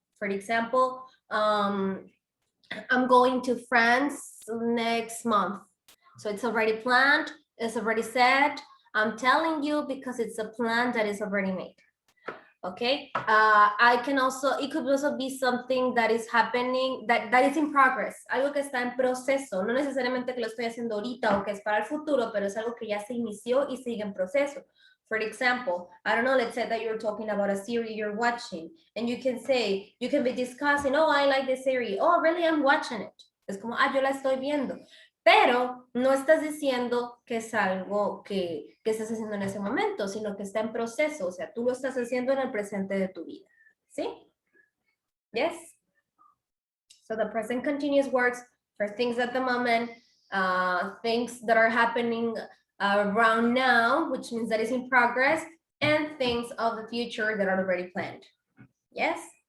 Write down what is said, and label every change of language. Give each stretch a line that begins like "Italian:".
English: For example, I'm going to France next month. So it's already planned, it's already set. I'm telling you because it's a plan that is already made. Okay, it could also be something that is happening, that is in progress,
Spanish: algo que está en proceso, no necesariamente que lo estoy haciendo ahorita o que es para el futuro, pero es algo que ya se inició y sigue en proceso.
English: For example, I don't know, let's say that you're talking about a series you're watching, and you can be discussing, oh, I like this series, oh, really, I'm watching it.
Spanish: Es como, yo la estoy viendo. Pero no estás diciendo que es algo que estás haciendo en ese momento, sino que está en proceso, o sea, tú lo estás haciendo en el presente de tu vida, ¿sí?
English: Yes? So the present continuous works for things at the moment, things that are happening around now, which means that it's in progress, and things of the future that are already planned. Yes?